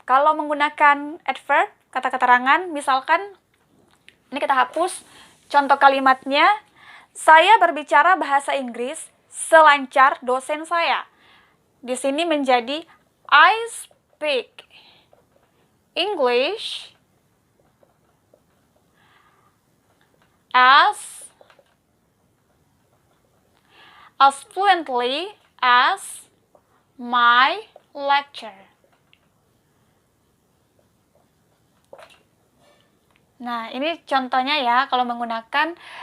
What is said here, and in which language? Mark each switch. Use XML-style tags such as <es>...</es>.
<id>Kalau menggunakan adverb, kata keterangan, misalkan, ini kita hapus contoh kalimatnya, saya berbicara bahasa Inggris selancar dosen saya. Di sini menjadi</id> <en>I speak English as fluently as my lecturer.</en> <id>Nah, ini contohnya ya kalau menggunakan</id>